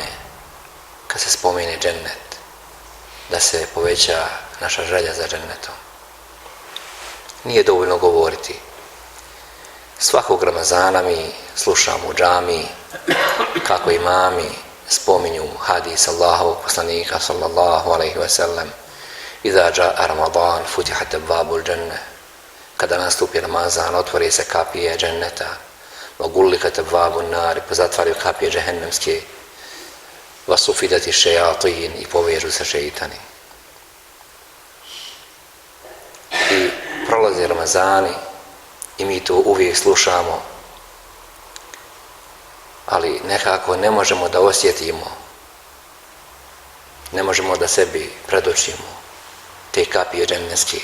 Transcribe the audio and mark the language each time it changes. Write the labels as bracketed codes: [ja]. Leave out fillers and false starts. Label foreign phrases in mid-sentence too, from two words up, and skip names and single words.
[bs] Kad se spomene džennet, da se poveća naša želja za džennetom. Nije dovoljno govoriti. Svakog Ramazana mi slušamo u džamiji kako imami spominju hadis Allahovog poslanika [ar] صلى الله عليه وسلم: إذا جاء رمضان فتحت أبواب الجنة. [bs] Kada nastupi Ramazan, otvori se kapije dženneta. [ar] وغلقت أبواب النار, [bs] pozatvaraju kapije džehennemske. [ar] وصفدت الشياطين, [bs] i povežu se šeitani. I prolaze Ramazani i mi to uvijek slušamo, ali nekako ne možemo da osjetimo, ne možemo da sebi predočimo te kapije džennetske.